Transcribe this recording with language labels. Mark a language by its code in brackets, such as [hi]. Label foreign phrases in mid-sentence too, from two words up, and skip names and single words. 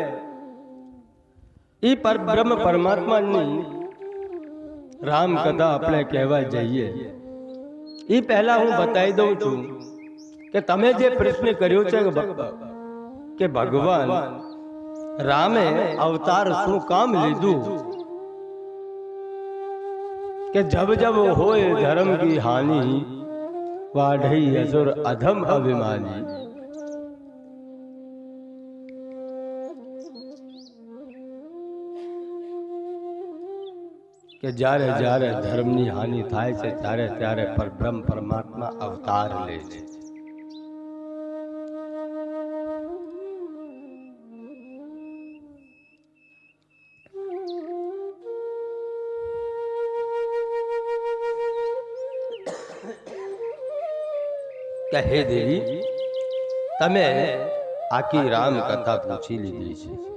[gu] એ પરબ્રહ્મ પરમાત્માની રામ કથા આપણે કહેવા જઈએ એ પહેલા હું બતાવી દઉં છું કે તમે જે પ્રશ્ન કર્યો છે કે ભગવાન રામે અવતાર શું કામ લીધું, કે [hi] जब जब होए धर्म की हानि वाढ़ई असुर अधम अभिमानी. [gu] કે જ્યારે જ્યારે ધર્મની હાનિ થાય છે ત્યારે ત્યારે પરબ્રહ્મ પરમાત્મા અવતાર લે છે. કે હે દેવી, તમે આખી રામ કથા પૂછી લીધી છે.